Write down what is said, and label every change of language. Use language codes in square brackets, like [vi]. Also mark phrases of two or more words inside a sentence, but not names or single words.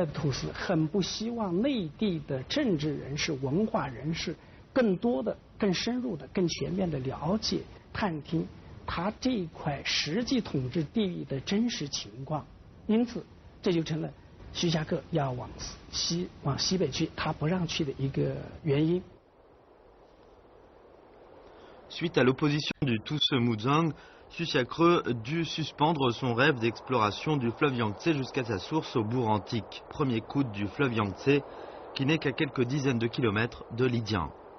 [zh] 的土司很不希望内地的政治人士、文化人士更多的、更深入的、更全面的了解、探听他这一块实际统治地域的真实情况，因此这就成了徐霞客要往西北去，他不让去的一个原因。 [fr] Suite à l'opposition du Tousseux Muzang, Susiacreux dut suspendre son rêve d'exploration du fleuve Yangtze jusqu'à sa source au bourg antique, premier coude du fleuve Yangtze, qui n'est qu'à quelques dizaines de kilomètres de Lijiang.